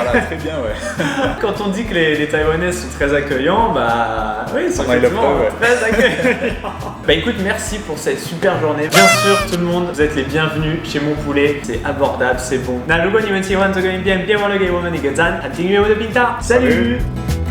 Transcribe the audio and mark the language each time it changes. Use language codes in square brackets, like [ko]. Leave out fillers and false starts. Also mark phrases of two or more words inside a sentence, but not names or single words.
[fr] Voilà, très bien, ouais. Quand on dit que les Taïwanais sont très accueillants, bah oui, ils sont On a eu la effectivement preuve, ouais. très accueillants. Bah écoute, merci pour cette super journée. Bien sûr, tout le monde, vous êtes les bienvenus chez Mon Poulet. C'est abordable, c'est bon. [zh] 那如果你们喜欢这个影片，别忘了给我们一个赞，和订阅我的频道。Salut!